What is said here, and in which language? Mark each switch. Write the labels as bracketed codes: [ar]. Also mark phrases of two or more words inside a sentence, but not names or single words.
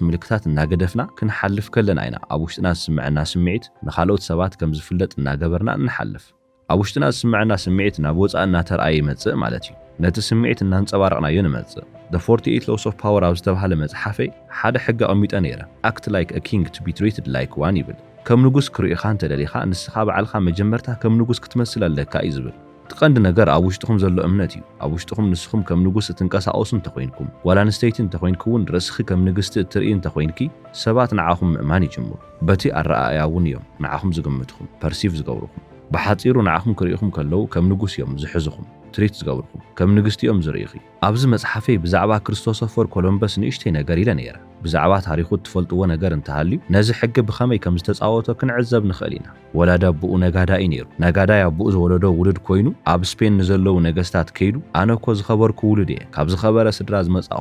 [ti] ምልክታት እናገደፍና ክንሓልፍ ከለና ኢና ኣብ ውሽጥና ዝስምዐና ስምዒት ንኻልኦት ሰባት ከም ዝፍለጥ እናገበርና እንሓልፍ ኣብ ውሽጥና ዝስምዐና ስምዒት ናብ ወፃእ እናተርኣየ ይመጽእ ማለት እዩ ነቲ ስምዒት እናንጸባረቕናዮ ንመጽእ The 48 Laws of Power ኣብ ዝተባህለ መጽሓፈይ ሓደ ሕጊ ኣቐሚጠ ነይረ [en] Act like a king to be treated like one [ti] ይብል ከም ንጉስ ክርእኻ እንተደሊኻ ንስኻ በዓልኻ መጀመርታ ከም ንጉስ ክትመስል ኣለካ እዩ ዝብል ትቀንዲ ነገር ኣብ ውሽጥኹም ዘሎ እምነት እዩ ኣብ ውሽጥኹም ንስኹም ከም ንጉስ እትንቀሳቐሱ እንተኮይንኩም ዋላ ንስተይቲ እንተኮይንኩውን ርእስኺ ከም ንግስቲ እትርኢ እንተኮይንኪ ሰባት ንዓኹም ምእማን ይጅምሩ በቲ ኣረኣእያ እውን እዮም ንዓኹም ዝግምትኹም ፐርሲቭ ዝገብሩኹም ብሓጺሩ ንዓኹም ክርእኹም ከለዉ ከም ንጉስ እዮም ዝሕዙኹም ትሪት ዝገብሩኹም ከም ንግስቲ እዮም ዝርእኺ ኣብዚ መጽሓፈይ ብዛዕባ ክርስቶፎር ኮሎምበስ ንእሽተይ ነገር ኢለ ነይረ ብዛዕባ ታሪኹ ትፈልጥዎ ነገር እንተሃልዩ ነዚ ሕጊ ብኸመይ ከም ዝተጻወቶ ክንዕዘብ ንኽእል ኢና ወላዳ ኣቦኡ ነጋዳኢ ነይሩ ነጋዳይ ኣቦኡ ዝወለዶ ውሉድ ኮይኑ ኣብ ስፔን ንዘለዉ ነገስታት ከይዱ ኣነ እኮ ዝኸበርኩ ውሉድ እየ ካብ ዝኸበረ ስድራ ዝመጻእኹ